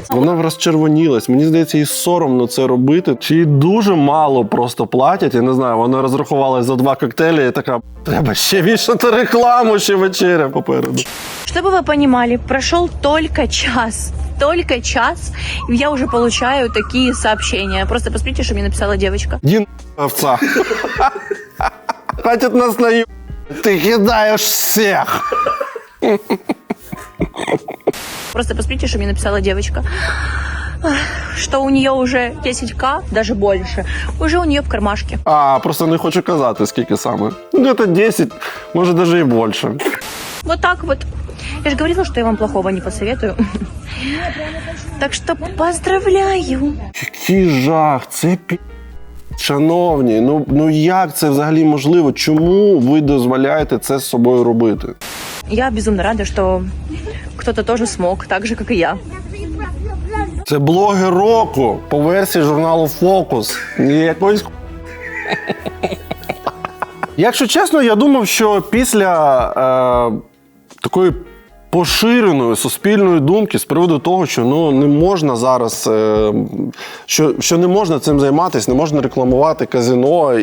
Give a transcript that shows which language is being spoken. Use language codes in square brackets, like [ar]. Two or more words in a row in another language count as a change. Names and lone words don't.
[uk] Вона розчервонілась. Мені здається, їй соромно це робити. Чи їй дуже мало просто платять, я не знаю, вона розрахувалась за 2 коктейлі і така, треба ще вішати рекламу, ще вечеря попереду. [ru] Чтобы вы понимали, прошел только час, и я уже получаю такие сообщения. Просто посмотрите, что мне написала девочка. Дін овца. Хватит нас наебать. Ты кидаешь всех. Просто посмотрите, что мне написала девочка. что у нее уже 10К, даже больше, уже у нее в кармашке. [uk] А, просто не хочу казати, скільки саме. Ну, це 10, може, навіть і більше. [ru] Вот так вот. Я же говорила, что я вам плохого не посоветую. Так что поздравляю. [uk] Який жах, це Шановні, ну як це взагалі можливо? Чому ви дозволяєте це з собою робити? [ru] Я безумно рада, что кто-то тоже смог, так же, как и я. [uk] Це блогер року по версії журналу Focus. Якоїсь... Якщо чесно, я думав, що після такої поширеної суспільної думки з приводу того, що не можна зараз, що не можна цим займатися, не можна рекламувати казино.